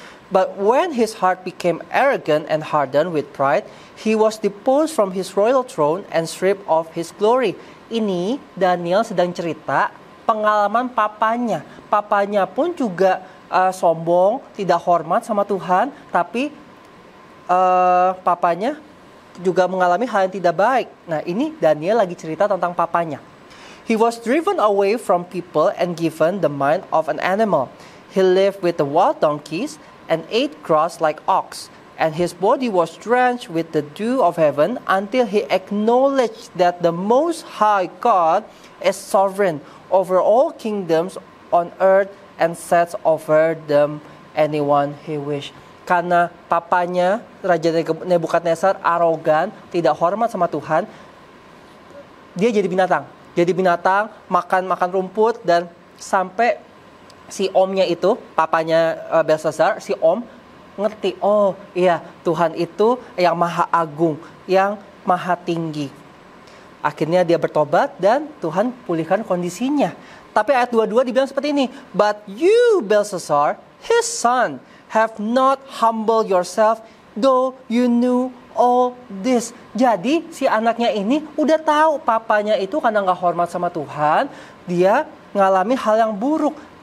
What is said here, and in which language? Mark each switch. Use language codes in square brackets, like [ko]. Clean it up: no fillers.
[en] But when his heart became arrogant and hardened with pride, he was deposed from his royal throne and stripped of his glory. [id] Ini Daniel sedang cerita pengalaman papanya. Papanya pun juga sombong, tidak hormat sama Tuhan, tapi papanya juga mengalami hal yang tidak baik. Nah, ini Daniel lagi cerita tentang papanya. [en] He was driven away from people and given the mind of an animal. He lived with the wild donkeys and ate grass like ox, and his body was drenched with the dew of heaven until he acknowledged that the Most High God is sovereign over all kingdoms on earth and sets over them anyone he wishes. [id] Karena papanya, Raja Nebukadnezar, arogan, tidak hormat sama Tuhan, dia jadi binatang. Jadi binatang, makan rumput, dan sampai si omnya itu, papanya Belshazzar, si om, ngerti, oh iya Tuhan itu yang maha agung, yang maha tinggi. Akhirnya dia bertobat dan Tuhan pulihkan kondisinya. Tapi ayat 22 dibilang seperti ini, [en] but you Belshazzar, his son, have not humbled yourself, though you knew all this. [id] Jadi si anaknya ini udah tahu papanya itu karena nggak hormat sama Tuhan, dia ngalami hal yang buruk.